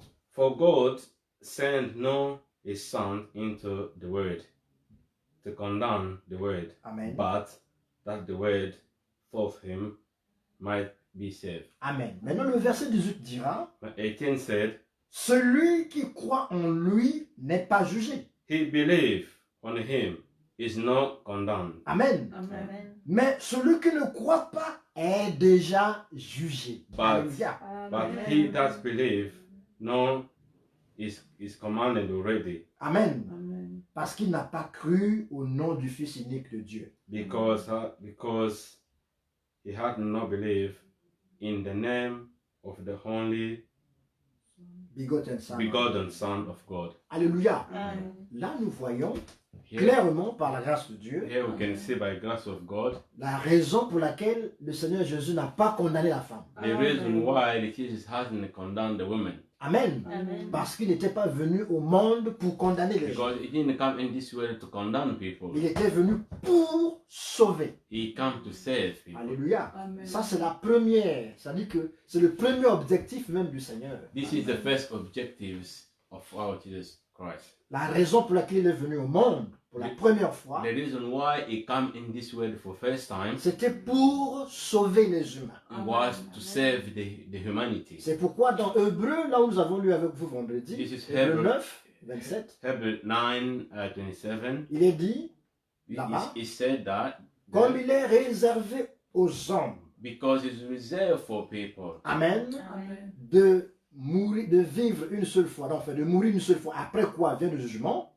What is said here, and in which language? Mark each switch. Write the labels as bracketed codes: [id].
[en] For God sent not his son into the world to condemn the world, Amen. but that the world through him might be saved. [fr] Amen. Maintenant, le verset 18 dira, [en] But 18 said, [fr] Celui qui croit en lui n'est pas jugé. [en] He believe on him is not condemned. Amen. Amen. [fr] Mais celui qui ne croit pas est déjà jugé. [en] But- Alléluia. But he that believe no is commanded already, Amen. Amen. [fr] Parce qu'il n'a pas cru au nom du Fils unique de Dieu. [en] because he had not believed in the name of the only Begotten Son. begotten Son of God. Alléluia. Amen. [fr] Là, nous voyons [en] Here, [fr] clairement par la grâce de Dieu [en] here we can see by grace of God [fr] la raison pour laquelle le Seigneur Jésus n'a pas condamné la femme. [en] the reason why the Jesus hasn't condemned the woman, Amen. Amen. [fr] Parce qu'il n'était pas venu au monde pour condamner les gens. [en] because he didn't come in this world to condemn people. [fr] Il était venu pour sauver. [en] He came to save people. Alléluia. Amen. [fr] Ça, c'est la première. Ça dit que c'est le premier objectif même du Seigneur. [en] This is the first objectives of our Jesus Christ. [fr] La raison pour laquelle il est venu au monde pour la première fois, [en] The reason why he came in this world for first time [fr] c'était pour sauver les humains. [en] was to save the humanity. [fr] C'est pourquoi dans Hébreu, là où nous avons lu avec vous vendredi, [en] This is [fr] Hébreu [en] Hebrew 9, 27, Hebrew 9, 27. [fr] il est dit, [en] He, [fr] Là-bas. [en] he said that [fr] comme il est réservé aux hommes, [en] because it's reserved for people Amen, Amen. [fr] de mourir, de vivre une seule fois, enfin de mourir une seule fois, après quoi vient le jugement,